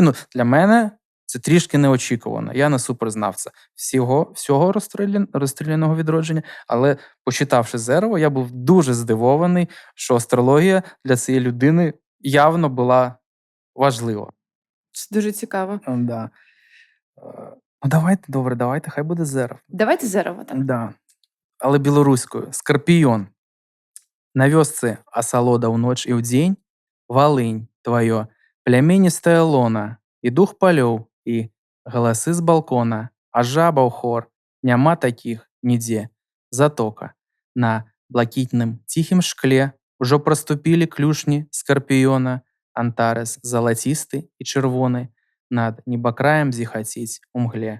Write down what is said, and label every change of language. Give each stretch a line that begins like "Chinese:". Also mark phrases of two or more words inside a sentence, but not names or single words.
Ukrainian: Для мене це трішки неочікувано. Я не суперзнавця всього розстріляного відродження, але почитавши Зерова, я був дуже здивований, що астрологія для цієї людини явно була важлива. Це дуже цікаво. Да. Давайте, хай буде Зеров. Давайте Зерова, так. Да. Але білоруською. Скорпіон.
Belarusian: На вёсцы асалода ў ноч і ў дзень, Валынь тваё, плямяністая лона, і дух палёў, і галасы з балкона, а жаба ў хор, няма такіх нідзе. Затока. На блакітным ціхім шкле ўжо праступілі клюшні скарпіёна, Антарес залацісты і чырвоны, над небакраем зіхаціць у мгле.